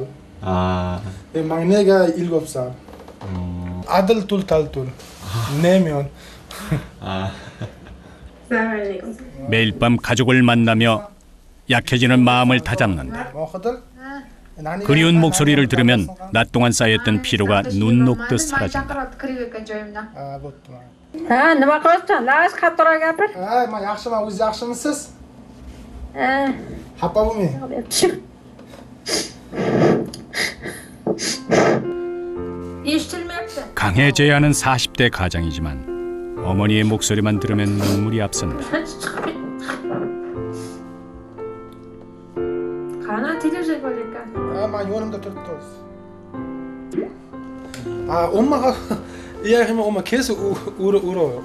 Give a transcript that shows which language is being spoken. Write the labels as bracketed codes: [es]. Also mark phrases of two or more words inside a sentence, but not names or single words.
[ko] 막내가 7살. 아들 둘, 딸 둘. 4명. [ar] السلام عليكم. [ko] 매일 밤 가족을 만나며 약해지는 마음을 다잡는다. 그리운 목소리를 들으면 낮 동안 쌓였던 피로가 눈 녹듯 사라진다. [uz] nima qilibsan? Naqas qattiqroq gapir. man yaxshiman. O'zingiz yaxshimisiz? Xafa bo'lmang. Eshitilmayapti. [ko] 강해져야 하는 40대 가장이지만 어머니의 목소리만 들으면 눈물이 앞선다. [ru] сколько? [ko] 많이 원음도 들었어. 엄마가 이야기하면 엄마 계속 울어요.